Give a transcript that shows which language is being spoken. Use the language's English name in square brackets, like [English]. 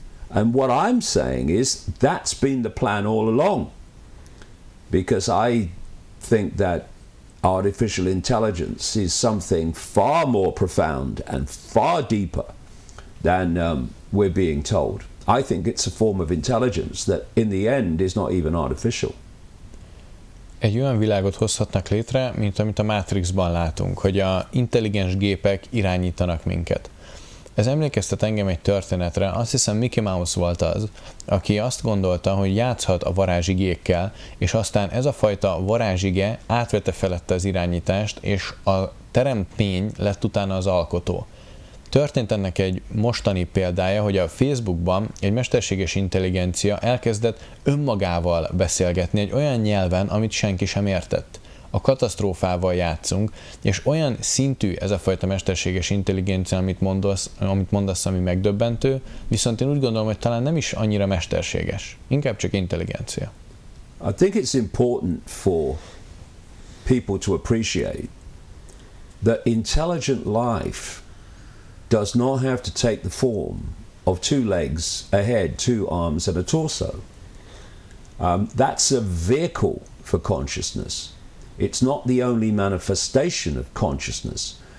[English] And what I'm saying is that's been the plan all along, because I think that artificial intelligence is something far more profound and far deeper than we're being told. I think it's a form of intelligence that in the end is not even artificial. [Hungarian] Egy olyan világot hozhatnak létre, mint amit a Matrixban látunk, hogy a intelligens gépek irányítanak minket. Ez emlékeztet engem egy történetre, azt hiszem Mickey Mouse volt az, aki azt gondolta, hogy játszhat a varázsigékkel, és aztán ez a fajta varázsige átvette felette az irányítást, és a teremtmény lett utána az alkotó. Történt ennek egy mostani példája, hogy a Facebookban egy mesterséges intelligencia elkezdett önmagával beszélgetni egy olyan nyelven, amit senki sem értett. A katasztrófával játszunk, és olyan szintű ez a fajta mesterséges intelligencia, amit mondasz, ami megdöbbentő, viszont én úgy gondolom, hogy talán nem is annyira mesterséges, inkább csak intelligencia. [English] I think it's important for people to appreciate that intelligent life does not have to take the form of two legs, a head, two arms and a torso. That's a vehicle for consciousness. It's not the only manifestation of consciousness.